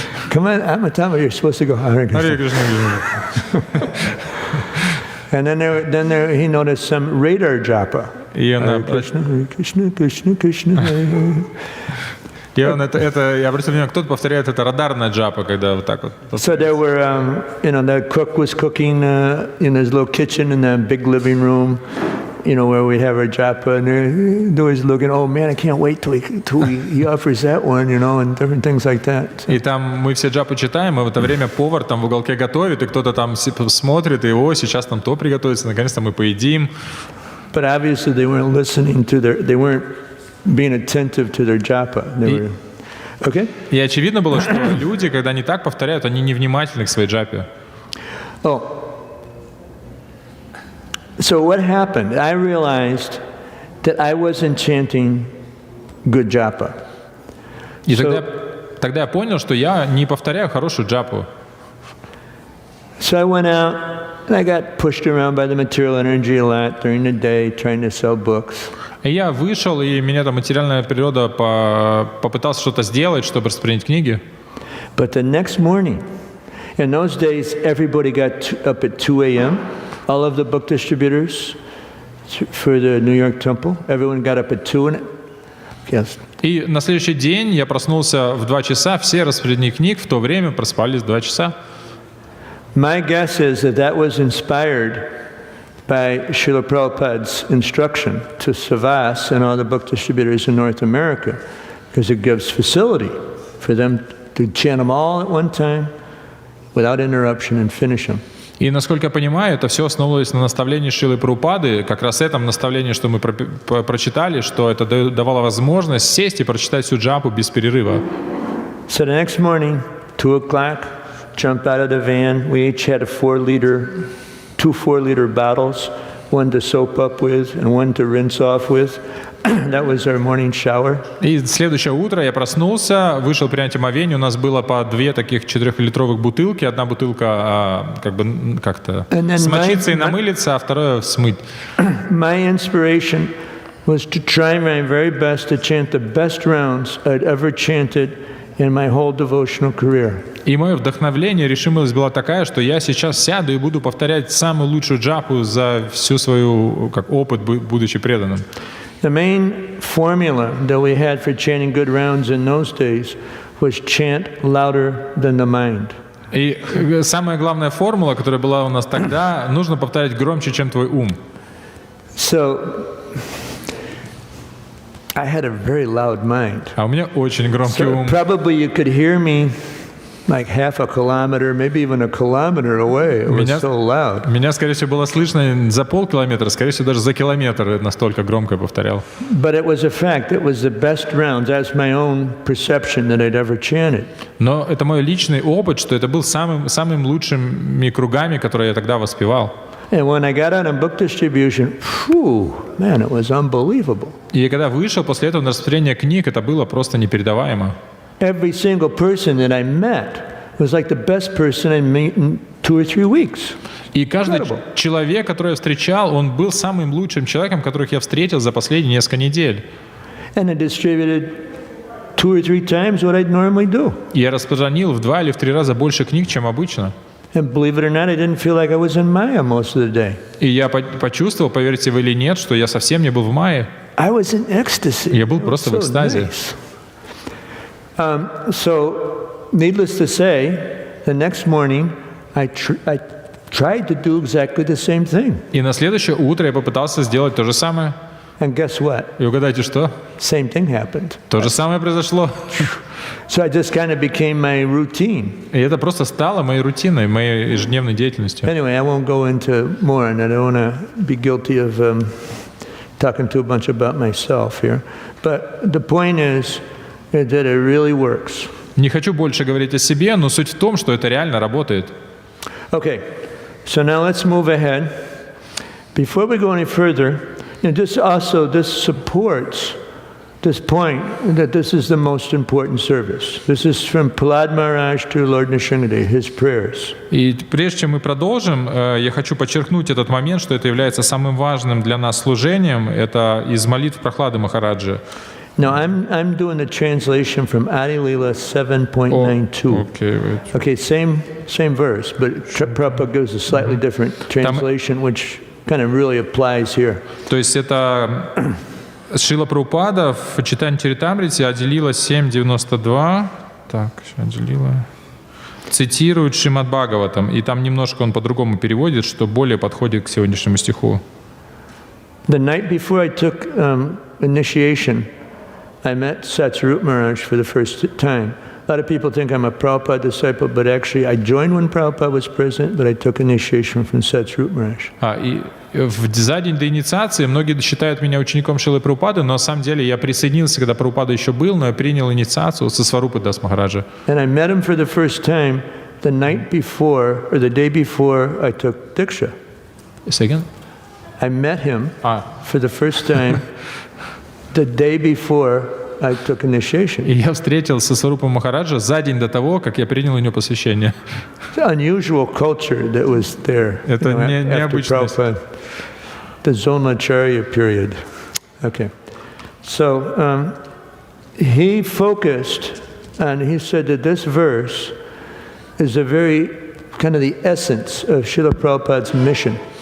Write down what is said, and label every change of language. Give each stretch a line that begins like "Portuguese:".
English: Come on, Amatama, you're supposed to go Hare Krishna.
Russian: Харе Кришна.
English: And then he noticed some radar japa.
Russian: И
Sanskrit: Hare Krishna, Hare Krishna, Krishna, Krishna, Hare Hare.
Russian: я обратил внимание, кто-то повторяет это радарная джапа, когда вот так вот.
English: So there were, the cook was cooking in his little kitchen in the big living room, where we have our japa, and they're always looking, oh man, I can't wait till he offers that one, and different things like that. So.
Russian: И там мы все джапу читаем, и в это время повар там в уголке готовит, и кто-то там смотрит, и сейчас там то приготовится, наконец-то мы поедим.
English: But obviously they weren't listening they weren't being attentive to their japa. Okay?
Russian: И очевидно было, что люди, когда они так повторяют, они невнимательны к своей джапе.
English: Oh. So what happened? I realized that I wasn't chanting good japa.
Russian: И тогда я понял, что я не повторяю хорошую джапу.
English: So I went out and I got pushed around by the material energy a lot during the day trying to sell books.
Russian: И я вышел, и меня там материальная природа попытался что-то сделать, чтобы распространить книги.
English: But the next morning, in those days, everybody got up at 2 a.m. All of the book distributors for the New York Temple, everyone got up at 2 and yes.
Russian: И на следующий день я проснулся в 2 часа, все распределения книг в то время проспались в 2 часа.
English: My guess is that was inspired by Srila Prabhupada's instruction to Savas and all the book distributors in North America, because it gives facility for them to chant them all at one time without interruption and finish them.
Russian: И, насколько я понимаю, это все основывалось на наставлении Шрилы Прабхупады, как раз этом наставлении, что мы прочитали, что это давало возможность сесть и прочитать всю джапу без перерыва.
English: So the next morning, 2 o'clock, jumped out of the van. We each had 2 4-liter bottles, one to soap up with and one to rinse off with. That was our morning shower.
Russian: И следующее утро я проснулся, вышел принять омовение. У нас было по 2 таких 4-литровых бутылки. Одна бутылка как-то смочиться и намылиться, а вторая смыть.
English: My inspiration was to try my very best to chant the best rounds I'd ever chanted in my whole devotional career.
Russian: И мое вдохновление, решимость была такая, что я сейчас сяду и буду повторять самую лучшую джапу за всю свою опыт, будучи преданным.
English: The main formula that we had for chanting good rounds in those days was chant louder than the mind.
Russian: И самая главная формула, которая была у нас тогда, нужно повторять громче, чем твой ум.
English: So, I had a very loud mind.
Russian: А у меня очень громкий
English: So
Russian: ум.
English: probably you could hear me like half a kilometer, maybe even a kilometer away. It was so loud.
Russian: Меня, скорее всего, было слышно за полкилометра, скорее всего, даже за километр, настолько громко я повторял.
English: But it was a fact. It was the best rounds. That's my own perception that I'd ever chanted.
Russian: Но это мой личный опыт, что это был самым лучшими кругами, которые я тогда воспевал.
English: And when I got out on book distribution, whew, man, it was unbelievable.
Russian: И когда вышел после этого на распространение книг, это было просто непередаваемо.
English: Every single person that I met was like the best person I met in 2 or 3 weeks.
Russian: И каждый человек, который я встречал, он был самым лучшим человеком, которых я встретил за последние несколько недель.
English: And I distributed 2 or 3 times what I'd normally do.
Russian: И я распространил в 2 или в 3 раза больше книг, чем обычно.
English: And believe it or not, I didn't feel like I was in Maya most of the day.
Russian: И я почувствовал, поверьте вы или нет, что я совсем не был в мае.
English: I was in ecstasy.
Russian: Я был просто в экстазе.
English: So, needless to say, the next morning I tried to do exactly the same thing.
Russian: И на следующее утро я попытался сделать то же самое.
English: And guess what?
Russian: И угадайте, что?
English: Same thing happened.
Russian: То же самое произошло.
English: So I just kind of became my routine.
Russian: И это просто стало моей рутиной, моей ежедневной деятельностью.
English: Anyway, I won't go into more on that. I don't want to be guilty of talking too much about myself here. But the point is that it really works.
Russian: Не хочу больше говорить о себе, но суть в том, что это реально работает.
English: Okay, so now let's move ahead. Before we go any further, this supports this point that this is the most important service. This is from Prahlad Maharaj to Lord Nrsimhadev, his prayers.
Russian: И прежде чем мы продолжим, я хочу подчеркнуть этот момент, что это является самым важным для нас служением. Это из молитв Прахлады Махараджи.
English: Now I'm doing the translation from Adi Leela 7.92. Okay, same verse, but Prabhupada gives a slightly different translation, which kind of really applies here.
Russian: То есть это Шрила Прабхупада в Чайтанья-чаритамрите отделила 7.92. Так, еще отделила. Цитирует Шримад Бхагаватам, и там немножко он по-другому переводит, что более подходит к сегодняшнему стиху.
English: The night before I took initiation, I met Satsvarup Maharaj for the first time. A lot of people think I'm a Prabhupada disciple, but actually I joined when Prabhupada was present, but I took initiation from Satsvarup Maharaj.
Russian: И за день до инициации многие считают меня учеником Шрилы Прабхупады, но на самом деле я присоединился, когда Прабхупада еще был, но я принял инициацию со Сварупы Дас Махараджа.
English: And I met him for the first time the night before, or the day before I took Diksha. Second? I met him for the first time the day before I took initiation.
Russian: И я встретился со Сварупой Махараджа за день до того, как я принял у него посвящение.
English: It's an unusual culture that was there.
Russian: Это необычность.
English: The Zonacharya period. Okay. So he focused, and he said that this verse is a very kind of the essence of Srila Prabhupada's mission.